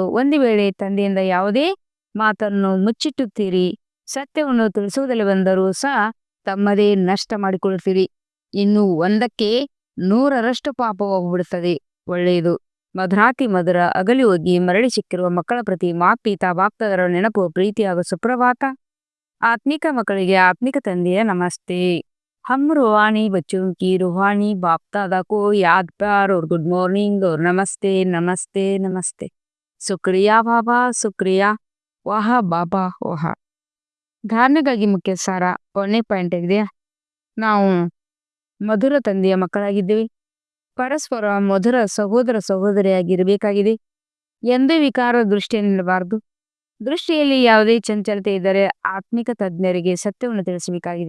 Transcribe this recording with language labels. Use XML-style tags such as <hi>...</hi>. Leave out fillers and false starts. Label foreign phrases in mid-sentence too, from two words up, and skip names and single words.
<kn>ಒಂದು ವೇಳೆ ತಂದೆಯಿಂದ ಯಾವುದೇ ಮಾತನ್ನು ಮುಚ್ಚಿಟ್ಟುತ್ತೀರಿ, ಸತ್ಯವನ್ನು ತಿಳಿಸುವುದಿಲ್ಲವೆಂದರೂ ಸಹ ತಮ್ಮದೇ ನಷ್ಟ ಮಾಡಿಕೊಳ್ಳುತ್ತೀರಿ. ಇನ್ನು 100ಕ್ಕೆ 100ರಷ್ಟು ಪಾಪ ಹೋಗ್ಬಿಡುತ್ತದೆ. ಒಳ್ಳೆಯದು. ಮಧುರ ಅಗಲಿ ಹೋಗಿ ಮರಳಿ ಸಿಕ್ಕಿರುವ ಮಕ್ಕಳ ಪ್ರತಿ ಪಿತಾ ಬಾಪ್ತದರ ನೆನಪು, ಪ್ರೀತಿ ಹಾಗೂ ಸುಪ್ರಭಾತ. ಆತ್ಮಿಕ ಮಕ್ಕಳಿಗೆ ಆತ್ಮಿಕ ತಂದೆಯ ನಮಸ್ತೆ.</kn> <hi>हम रूहानी बच्चों की रूहानी बाप दादा को याद प्यार और</hi> <en>good morning</en> <hi>और नमस्ते नमस्ते नमस्ते. शुक्रिया बाबा, शुक्रिया. वाह बाबा वाह.</hi> <kn>ಧಾರಣೆಗಾಗಿ ಮುಖ್ಯ ಸಾರ 1ನೇ ಪಾಯಿಂಟ್ ಆಗಿದೆ. ನಾವು ಮಧುರ ತಂದೆಯ ಮಕ್ಕಳಾಗಿದ್ದೇವೆ. ಪರಸ್ಪರ ಮಧುರ ಸಹೋದರ ಸಹೋದರಿಯಾಗಿರಬೇಕಾಗಿದೆ. ಎಂದೇ ವಿಕಾರ ದೃಷ್ಟಿಯನ್ನಿಡಬಾರದು. ದೃಷ್ಟಿಯಲ್ಲಿ ಯಾವುದೇ ಚಂಚಲತೆ ಇದ್ದರೆ ಆತ್ಮಿಕ ತಜ್ಞರಿಗೆ ಸತ್ಯವನ್ನು ತಿಳಿಸಬೇಕಾಗಿದೆ.</kn>